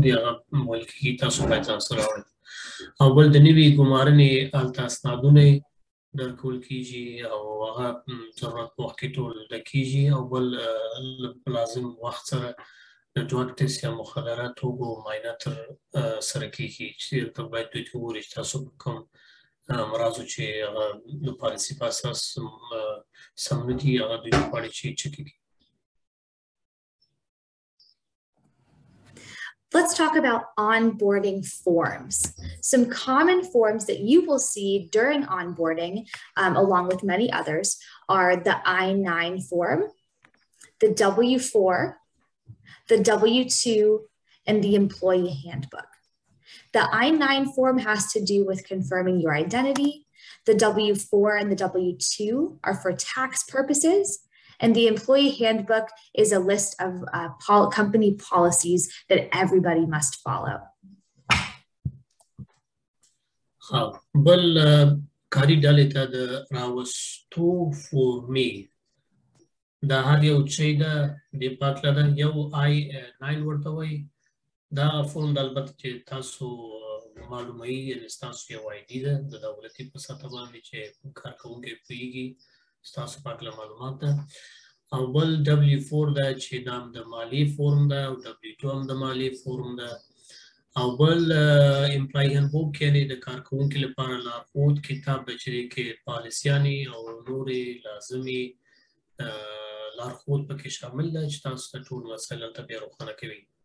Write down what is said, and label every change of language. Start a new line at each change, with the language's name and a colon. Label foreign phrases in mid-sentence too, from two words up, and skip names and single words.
Pashto: دي هغه ویل کېږي تاسو باید ځان سره راوړئ او بل د نوي ګمارنې هلته اسنادونه درکول کېږي او هغه ضرورت په وخت کې ټول زده کېږي او بل لازم وخت سره د
English: drug test
Pashto: یا مخدره توکو معاینه تر سره کېږي چې دلته باید دوی ته وګوري چې تاسو په کوم امراضو چې هغه د پالیسي په اساس سم نه دي هغه دوی غواړي چې چک کړي
English: Let's talk about onboarding forms. Some common forms that you will see during onboarding, along with many others, are the I-9 form, the W-4, the W-2, and the employee handbook. The I-9 form has to do with confirming your identity. The W-4 and the W-2 are for tax purposes. And the employee handbook is a list of company policies that everybody must follow.
Pashto: بل کاري ډلې ته د راوستو فورمې دا هر یو شی ده دې په هکله ده یو I-9 ورته وایي دا فورم د البته چې تاسو معلوموي یعنې ستاسو یو ID ده د دولتي په سطح باندې چې کارکوونکی پوهېږي ستاسو په هکله معلومات ده او بل W4 ده چې دا هم د مالیې فورم ده او W2 هم د مالیې فورم ده او بل
English: employee handbook
Pashto: یعنې د کارکوونکي لپاره لارښود کتاب ده چې دې کې پالیسیانې او نورې لازمې لارښود پکې شامل ده چې تاسو ته ټول مسایل هلته بیا روښانه کوي